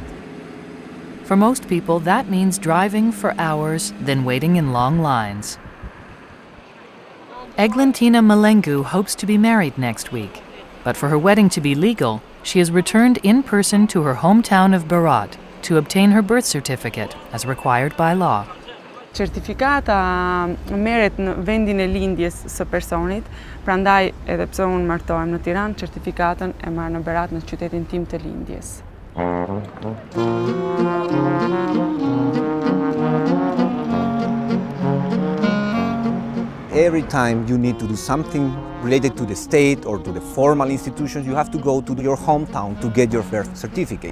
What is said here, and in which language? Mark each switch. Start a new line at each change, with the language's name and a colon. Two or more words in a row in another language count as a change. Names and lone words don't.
English: For most people, that means driving for hours, then waiting in long lines. Eglantina Malengu hopes to be married next week, but for her wedding to be legal, she has returned in person to her hometown of Berat to obtain her birth certificate as required by law.
Albanian: Certifikata merret në vendin e lindjes së personit, prandaj edhe pse unë martohem në Tiranë, certifikatën e marr në Berat në qytetin tim të lindjes.
English: Every time you need to do something related to the state or to the formal institutions, you have to go to your hometown to get your birth certificate.